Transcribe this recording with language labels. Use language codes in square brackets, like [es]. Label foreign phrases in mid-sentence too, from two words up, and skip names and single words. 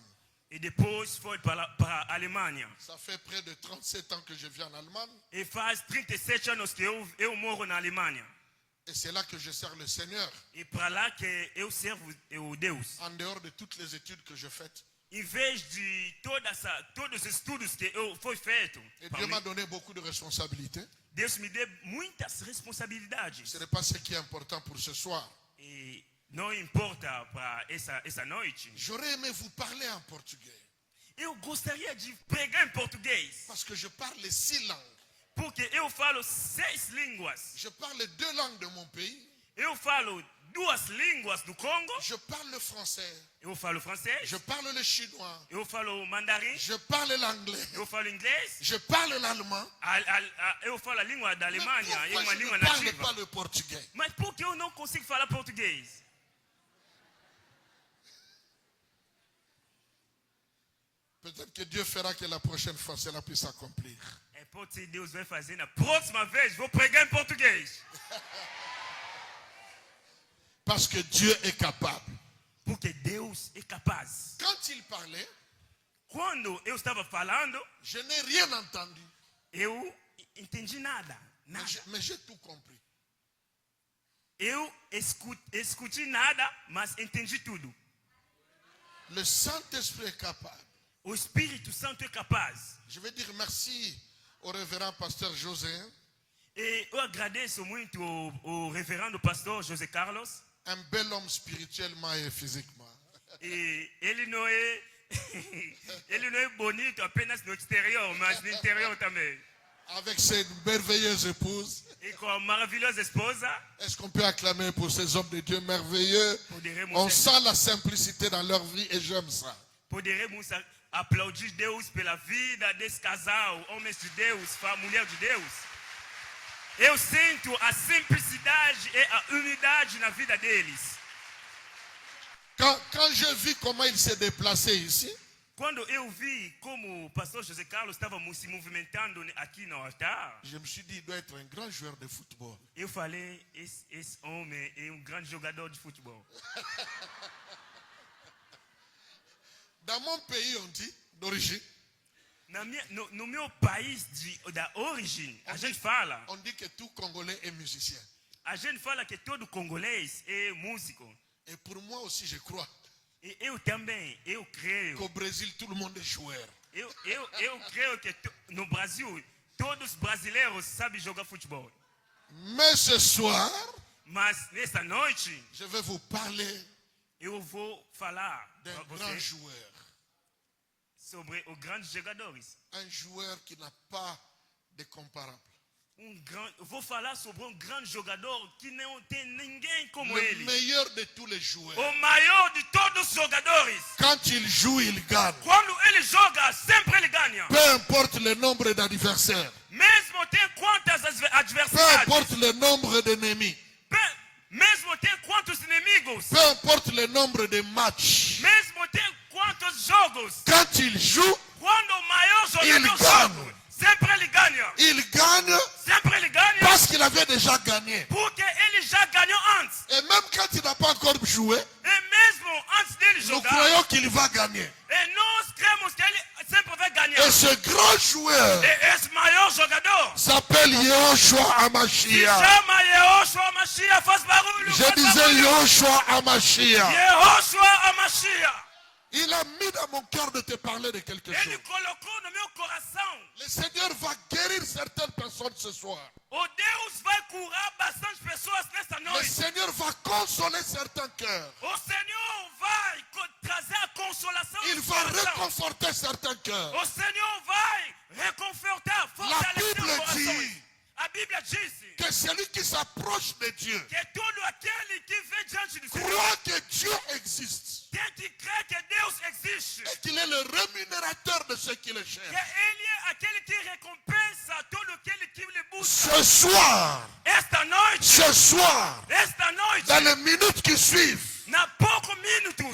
[pt] E depois foi para a Alemanha. [fr] Ça fait près de 37 ans que je vis en Allemagne. [pt] E faz 37 anos que eu moro na Alemanha. [fr] Et c'est là que je sers le Seigneur. [pt] E para lá que eu servo o Deus. [fr] En dehors de toutes les études que je fais. [pt] Em vez de todos os estudos que foi feito, [fr] Et Dieu m'a donné beaucoup de responsabilités. [pt] Deus me deu muitas responsabilidades. [fr] Ce n'est pas ce qui est important pour ce soir. [pt] E não importa para essa noite. [fr] J'aurais aimé vous parler en portugais. [pt] Eu gostaria de pregar em português. [fr] Parce que je parle 6 langues. [pt] Porque eu falo 6 línguas. [fr] Je parle 2 langues de mon pays. [pt] Eu falo 2 línguas do Congo. [fr] Je parle le français. [pt] Eu falo francês. [fr] Je parle le chinois. [pt] Eu falo mandarim. [fr] Je parle l'anglais. [pt] Eu falo inglês. [fr] Je parle l'allemand. [pt] Eu falo a língua da Alemanha. É [fr] Pourquoi [pt] uma [fr] je [pt] língua [fr] ne parle [pt] nativa. [fr] pas le portugais? [pt] Mas por que eu não consigo falar português? [fr] Peut-être que Dieu fera que la prochaine fois cela puisse s'accomplir. [pt] E pode ser Deus vai fazer na próxima vez. Vou pregar em português. [fr] Parce que Dieu est capable. [pt] Porque Deus é capaz. [fr] Quand il parlait, [pt] Quando eu estava falando, [fr] je n'ai rien entendu. [pt] eu entendi nada. [fr] Mais j'ai tout compris. [pt] Eu escutei nada, mas entendi tudo. [fr] Le Saint-Esprit est capable. [pt] O Espírito Santo é capaz. [fr] Je vais dire merci au révérend pasteur José. [pt] E eu agradeço muito ao reverendo pastor José Carlos. [fr] Un bel homme spirituellement et physiquement. [pt] E ele não é ele não é bonito apenas no exterior, mas no interior também. [fr] Avec ses merveilleuses épouses. [pt] E com a maravilhosa esposa. [fr] Est-ce qu'on peut acclamer pour ces hommes de Dieu merveilleux? On sent la simplicité dans leur vie et j'aime ça. [pt] Poderemos aplaudir Deus pela vida desse casal, homens de Deus, mulher de Deus. Eu sinto a simplicidade e a unidade na vida deles. [fr] Quand je vis comment il s'est déplacé ici, [pt] Quando eu vi como o pastor José Carlos estava se movimentando aqui no altar, [fr] je me suis dit, il doit être un grand joueur de football. [pt] eu falei, esse homem é grande jogador de futebol. [fr] Dans mon pays, on dit, d'origine, [pt] No meu país da origem, a gente fala, [fr] on dit que tout Congolais est musicien. [pt] a gente fala que todo congolês é músico. [fr] Et pour moi aussi, je crois [pt] E eu também, eu creio. [fr] qu'au Brésil, tout le monde est joueur. [pt] Eu creio que no Brasil, todos os brasileiros sabem jogar futebol. [fr] Mais ce soir, [pt] Mas nesta noite, [fr] je vais vous parler [pt] eu vou falar [fr] d'un [pt] para [fr] grand [pt] vocês [fr] joueur. [pt] sobre os grandes jogadores. [fr] Un joueur qui n'a pas de comparable. [pt] Eu vou falar sobre grande jogador que não tem ninguém como [fr] Le [pt] ele. [fr] meilleur de tous les joueurs. [pt] O maior de todos os jogadores. [fr] Quand il joue, il gagne. [pt] Quando ele joga, sempre ele ganha. [fr] Peu importe le nombre d'adversaires. [pt] Mesmo tem quantas [fr] Peu [pt] adversidades. [fr] importe le nombre d'ennemis. [pt] Mesmo tem quantos inimigos. [fr] Peu importe le nombre de matchs. [pt] Mesmo tem quantos jogos. [fr] Quand il joue, [pt] Quando o maior jogador [fr] il [pt] joga, [fr] gagne. [pt] sempre ele ganha. [fr] Il gagne [pt] Sempre ele ganha. [fr] parce qu'il avait déjà gagné. [pt] Porque ele já ganhou antes. [fr] Et même quand il n'a pas encore joué, [pt] E mesmo antes dele [fr] nous [pt] jogar, [fr] croyons qu'il va gagner. [pt] e nós cremos que ele sempre vai ganhar. [fr] Et ce grand joueur [pt] E esse maior jogador [fr] s'appelle Yehoshua [pt] se [fr] Hamashiach. [pt] chama Yehoshua Hamashiach. Faz barulho. [fr] Je [pt] Faz [fr] disais [pt] barulho. [fr] Yehoshua Hamashiach. [pt] Yehoshua Hamashiach. [fr] Il a mis dans mon cœur de te parler de quelque [pt] Ele [fr] chose. [pt] colocou no meu coração. [fr] Le Seigneur va guérir certaines personnes ce soir. [pt] O Deus vai curar bastante pessoas nesta [fr] Le [pt] noite. [fr] Seigneur va consoler certains cœurs. [pt] O Senhor vai trazer a consolação [fr] Il [pt] no [fr] va [pt] coração. [fr] réconforter certains cœurs. [pt] O Senhor vai reconfortar, fortalecer [fr] Bible [pt] o coração. [fr] dit [pt] A Bíblia disse [fr] que celui qui s'approche de Dieu [pt] que todo aquele que vem diante do Senhor [fr] croit que Dieu existe [pt] tem que crer que Deus existe. [fr] et qu'il est le rémunérateur de ceux qui le [pt] Que [fr] cherchent. [pt] Ele é aquele que recompensa todo aquele que lhe busca. [fr] Ce soir, [pt] Esta noite, [fr] dans les minutes qui suivent, [pt] na poucos minutos,